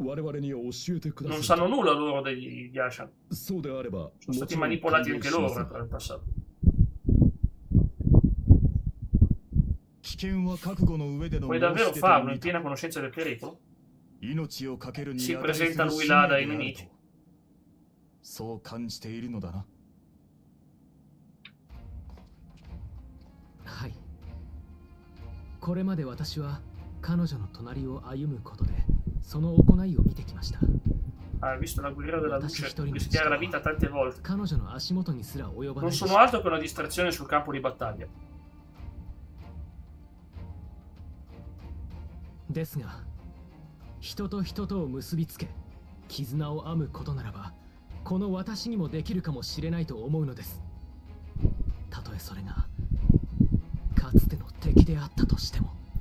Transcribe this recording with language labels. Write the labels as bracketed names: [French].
[Italian] Non sanno nulla loro degli Ashan. Sono stati manipolati anche loro nel passato. Vuoi davvero farlo in piena conoscenza del pericolo? Si presenta lui là dai nemici. [Japanese] そう感じているのだな。はい。これまで私は彼女の隣を歩むことでその行いを見てきました。 [Italian] Hai visto la guerriera della luce rischiare la vita tante volte. [Japanese] 彼女の足元にすら及ばない。 [Italian] Non sono altro che una distrazione sul campo di battaglia. [Japanese] ですが、人と人とを結びつけ、絆を編むことならば、この私にもできるかもしれないと思うのです。たとえそれがかつての敵であったとしても。